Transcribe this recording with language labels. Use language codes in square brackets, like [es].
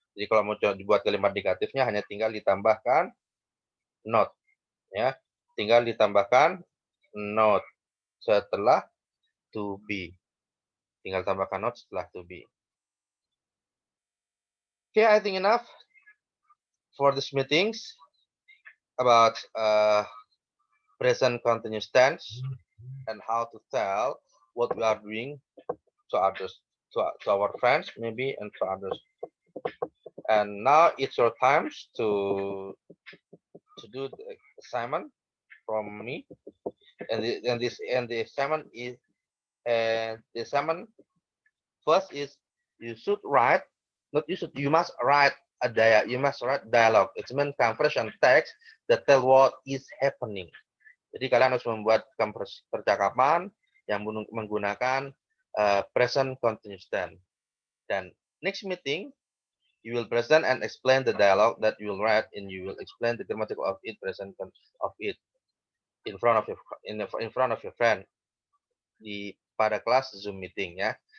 [id] Jadi kalau mau dibuat kalimat negatifnya hanya tinggal ditambahkan not, ya. Tinggal ditambahkan not setelah to be. Tinggal tambahkan not setelah to be. [en] Okay, I think enough for this meetings about present continuous tense and how to tell what we are doing to others, to our friends maybe, and to others. And now it's your time to do the assignment from me, and the assignment is the assignment first is you should write, not you should, you must write you must write dialogue. It means conversation text that tell what is happening. [id] Jadi kalian harus membuat percakapan yang menggunakan present continuous tense. [en] Dan next meeting, you will present and explain the dialogue that you will write, and you will explain the grammatic of it, present of it in front of your friend [id] pada kelas Zoom meeting ya.